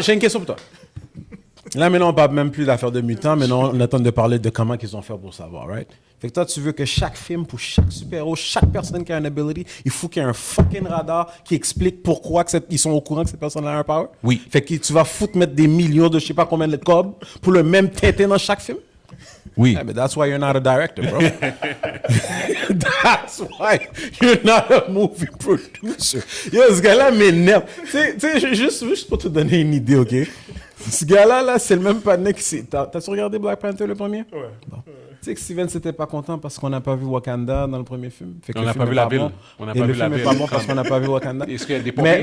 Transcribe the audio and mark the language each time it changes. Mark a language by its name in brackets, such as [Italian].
[French] J'ai une question pour toi. Là, maintenant, on parle même plus d'affaires de mutants, maintenant, on attend de parler de comment ils ont fait pour savoir, right? Fait que toi, tu veux que chaque film, pour chaque super-héros, chaque personne qui a une ability, il faut qu'il y ait un fucking radar qui explique pourquoi ils sont au courant que cette personne a un power? Oui. Fait que tu vas mettre des millions de je sais pas combien de cobs pour le même têter dans chaque film? Oui. [English] Yeah, but that's why you're not a director, bro. That's why you're not a movie producer. [French] Yo, ce gars-là m'énerve. Tu sais, juste pour te donner une idée, OK? Ce gars-là, c'est le même panneau qui s'est... T'as-tu regardé Black Panther, le premier? Ouais. Bon. Tu sais que Steven s'était pas content parce qu'on n'a pas vu Wakanda dans le premier film. Fait que on n'a pas vu la ville. On n'a pas vu la ville. Le film n'est pas bon parce qu'on n'a pas vu Wakanda. Est-ce qu'il y a des pompiers?